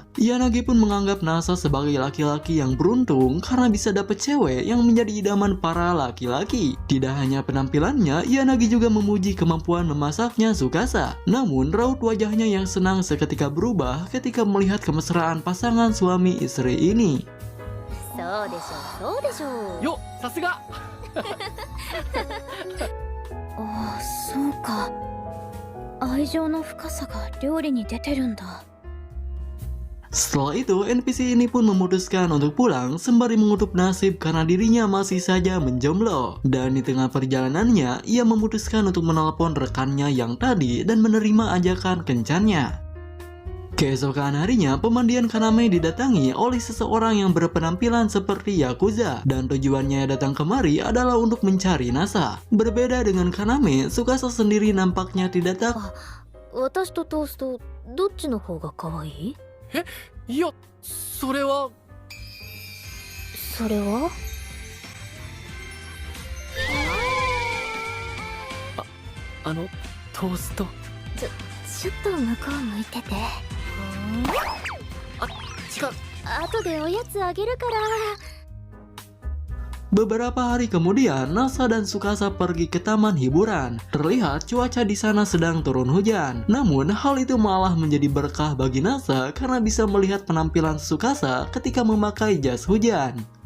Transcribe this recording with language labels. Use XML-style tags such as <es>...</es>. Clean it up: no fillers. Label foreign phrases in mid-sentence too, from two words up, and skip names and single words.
<id>Yanagi pun menganggap Nasa sebagai laki-laki yang beruntung karena bisa dapat cewek yang menjadi idaman para laki-laki. Tidak hanya penampilannya, Yanagi juga memuji kemampuan memasaknya Tsukasa. Namun raut wajahnya yang senang seketika berubah ketika melihat kemesraan pasangan suami istri ini.</id> <ja>そうでしょう、そうでしょう。よ、さすが。ああ、そうか。愛情の深さが料理に出てるんだ。</ja> <id>Setelah itu, NPC ini pun memutuskan untuk pulang sembari mengutuk nasib karena dirinya masih saja menjomblo. Dan di tengah perjalanannya, ia memutuskan untuk menelpon rekannya yang tadi dan menerima ajakan kencannya. Keesokan harinya, pemandian Kaname didatangi oleh seseorang yang berpenampilan seperti Yakuza. Dan tujuannya datang kemari adalah untuk mencari Nasa. Berbeda dengan Kaname, Tsukasa sendiri nampaknya tidak takut.</id> <ja>私とトースト、どっちの方が可愛い？いや、それは。それは？あのトースト。ちょっと向こう向いてて。あ、違う。後でおやつあげるから。</ja> <id>Beberapa hari kemudian, Nasa dan Tsukasa pergi ke taman hiburan. Terlihat cuaca di sana sedang turun hujan. Namun, hal itu malah menjadi berkah bagi Nasa karena bisa melihat penampilan Tsukasa ketika memakai jas hujan.</id>